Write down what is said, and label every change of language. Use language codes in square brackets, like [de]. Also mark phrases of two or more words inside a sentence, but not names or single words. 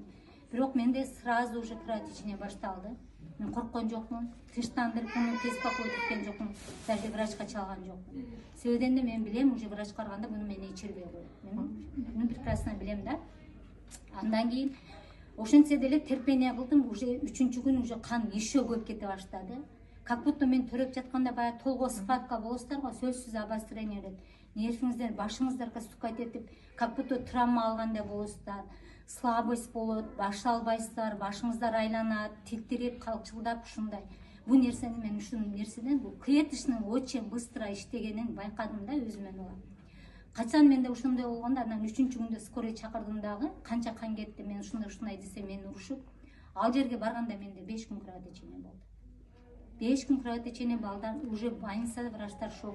[ky] Бирок менде [ru] сразу уже кровотечение [ky] башталды. Мен корккон жокмун, тынчтандырып муну тез покой эткен жокмун, даже врачка чалган жокмун. Себебинен де мен билем, уже врач караганда буну мен ичирбей коет. Мен прекрасно билем да. Андан кийин ошентсе деле терпение кылдым, уже 3-чү күн уже кан еще көп кете баштады. [ru] Как будто [ky] мен төрөп жатканда баягы толго схватка болосуздар го, сөзсүз обострение болот. Нервиңиздер, башыңыздарга стукать этип, [ru] как будто травма [ky] алгандай болосуздар. Слабость болот, баша албайсыздар, башыңыздар айланат, титирип, калчылдап ушундай. Бул нерсени мен ушул нерседен бул [ru] клеточный очень быстро [ky] иштегенин байкадым да өзүмөн ала. Качан менде ошондой болгондо, анан 3-чү күндө скорый чакырдым дагы, канча кан кетти, мен ушундай десе мени урушуп, ал жерге барганда менде 5 күн кровотечение болду. 5 күн кровотечение балдан уже больницада врачтар шок.